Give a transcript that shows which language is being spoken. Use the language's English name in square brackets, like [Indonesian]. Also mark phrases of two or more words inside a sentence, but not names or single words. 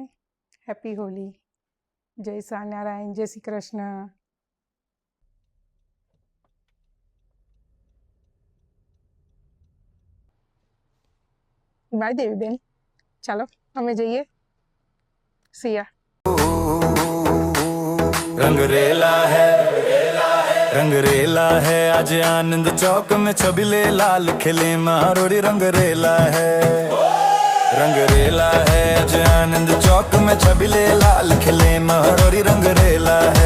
[English] Happy Holi. [Gujarati] જય સ્વામિનારાયણ, જય શ્રી કૃષ્ણ. બાય દેવી બેન. ચાલો અમે જઈએ. સિયા. [Hindi] रंगरेला है आज आनंद चौक में छबिले लाल खिले मारोड़ी रंगरेला है आज आनंद चौक में छबिले लाल खिले मारोड़ी रंगरेला है।